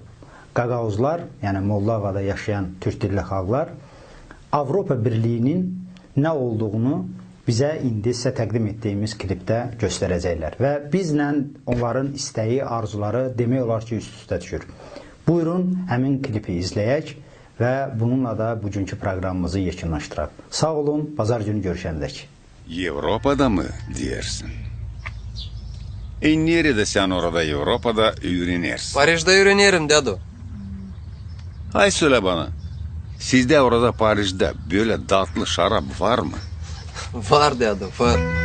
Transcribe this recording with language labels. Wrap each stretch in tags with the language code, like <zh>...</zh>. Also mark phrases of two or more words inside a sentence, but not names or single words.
<az>Qaqavuzlar, yəni Moldovada yaşayan türk dilli xalqlar Avropa Birliyinin nə olduğunu bizə indi sizə təqdim etdiyimiz klipdə göstərəcəklər. Və bizlə onların istəyi, arzuları demək olar ki, üst-üstə düşür. Buyurun, həmin klipi izləyək və bununla da bugünkü proqramımızı yekunlaşdıraq. Sağ olun, bazar günü görüşəndək.</az> <gag>Avrupa'da mı dersin? Nerede sen orada Avrupa'da öğrenirsin? Paris'te öğrenirim dedo. Hay söyle bana, sizde orada Paris'te böyle tatlı şarap var mı? Var dedo, var.</gag>